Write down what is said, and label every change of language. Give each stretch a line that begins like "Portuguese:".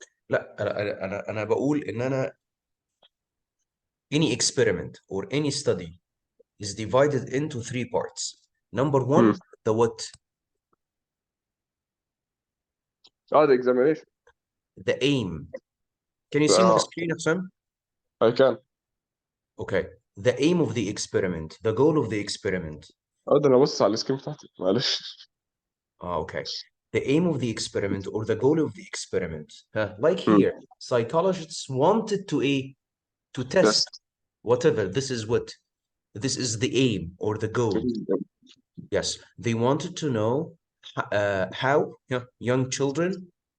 Arabic: لا انا بقول ان انا
English: any experiment or any study is divided into 3 parts. Number 1, the what? The examination. The aim. Can you see my screen, Hassan? I can. Okay. The aim of the experiment, the goal of the experiment.
Arabic: ده انا بص على السكرين بتاعتي معلش.
English: Okay. The aim of the experiment or the goal of the experiment. Like here, psychologists wanted to test whatever. This is what? This is the aim or the goal. Yes. They wanted to know how young children